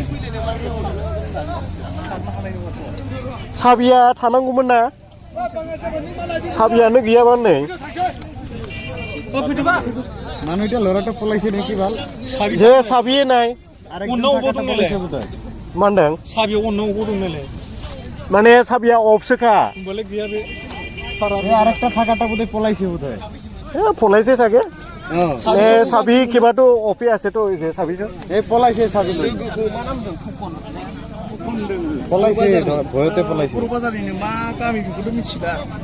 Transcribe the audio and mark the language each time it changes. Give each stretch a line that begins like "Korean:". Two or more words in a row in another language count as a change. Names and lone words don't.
Bodo: साबिया थानांगौमोन ना साबियानो गैयाबा नै
Assamese: মানুহ এতিয়া ল'ৰাটো পলাইছে নেকি ভাল যে চাবিয়ে নাই
Bodo: मा होनदों साबियाव अननाव दं नालाय माने साबिया अफसोखा होमबालाय गैया बे आरेकटा थाखाटा
Assamese: বোধহয় পলাইছে বোধহয় পলাইছে চাগে নে চাবি কিবাটো অফি আছেতো যে চাবিটো এই পলাইছে চাবি পলাইছে ভয়তে পলাইছে
Bodo: बाजारनिनो मा गामि बेखौथ' मिथिला